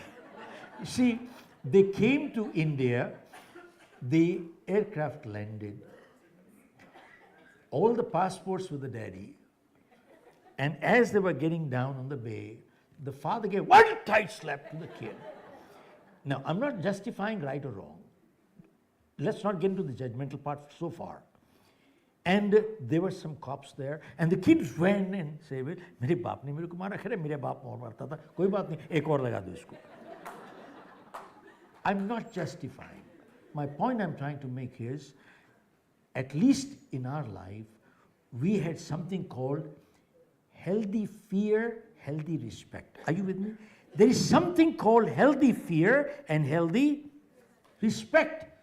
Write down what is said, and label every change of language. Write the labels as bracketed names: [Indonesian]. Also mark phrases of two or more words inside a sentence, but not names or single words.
[English] You see, they came to India, the aircraft landed, all the passports with the daddy, and as they were getting down on the bay, the father gave one tight slap to the kid. Now, I'm not justifying right or wrong. Let's not get into the judgmental part so far. And there were some cops there, and the kids ran and said, [Hindi] "मेरे बाप ने मेरे को मारा, खरे मेरे बाप और मारता था. कोई बात नहीं, एक और लगा दो इसको." [English] I'm not justifying. My point I'm trying to make is, at least in our life, we had something called healthy fear, healthy respect. Are you with me? There is something called healthy fear and healthy respect.